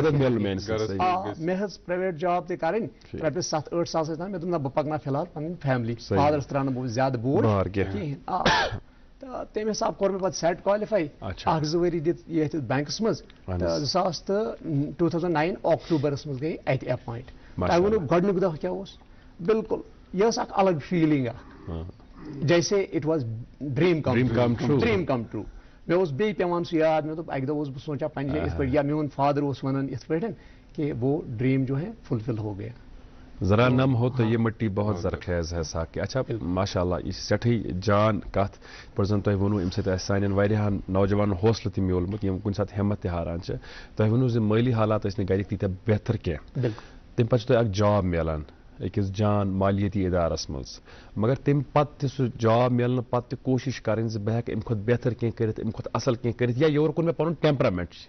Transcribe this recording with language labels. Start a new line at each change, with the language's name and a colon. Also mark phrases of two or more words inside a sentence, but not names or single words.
Kashmiri: مےٚ حظ
English: private job
Kashmiri: تہِ کَرٕنۍ رۄپیس 7-8 ساس ٲسۍ مےٚ دوٚپ نہ بہٕ پکناو فِلحال پنٕنۍ فیملی فادرس تراونہٕ بہٕ زیادٕ بوٚڑ کِہیٖنۍ تہٕ تمہِ حساب کوٚر مےٚ پتہٕ سیٹ کالِفاے 1-2 ؤری دِتھ یتھ بینکس منٛز تہٕ 2009 اکٹوبرس منٛز گٔے اَتہِ ایپوینٹ. تۄہہِ ووٚنوُ گۄڈنیُک دۄہ کیاہ اوس بالکل یہِ ٲس اکھ الگ فیٖلِنگ اکھ جیسے
English: it was dream come true
Kashmiri: مےٚ اوس بیٚیہِ پیٚوان سُہ یاد مےٚ دوٚپ اَکہِ دۄہ اوسُس بہٕ سونچان پننہِ جایہِ یِتھ پٲٹھۍ یا میون فادر اوس ونان یِتھ پٲٹھۍ
Urdu: کہ وہ ڈریم جو ہے فلفل ہو گیا. ذرا نم ہو تو یہ مٹی بہت زرخیز ہے ساکہ.
Kashmiri: اچھا
Arabic: ماشاء اللہ
Kashmiri: یہ سٹھے جان کت پہ زن تہ ونو ام سۭتۍ سانٮ۪ن واریاہن نوجوانن حوصلہٕ تہِ میولمُت یم کُنہِ ساتہٕ ہمت تہِ ہاران چھِ. تۄہہِ ونو زِ مٲلی حالات ٲسۍ نہٕ گرِکۍ تیٖتیٛاہ بہتر کینٛہہ تمہِ پتہٕ چھُ تۄہہِ اکھ جاب میلان أکِس جان مالیٲتی ادارس منٛز مگر تمہِ پتہٕ تہِ سُہ جاب میلنہٕ پتہٕ تہِ کوٗشش کرٕنۍ زِ بہٕ ہٮ۪کہٕ امہِ کھۄتہٕ بہتر کینٛہہ کٔرِتھ امہِ کھۄتہٕ اصل کینٛہہ کٔرِتھ یا یورٕ کوٚر مےٚ پنُن ٹیمپرامنٹ چھُ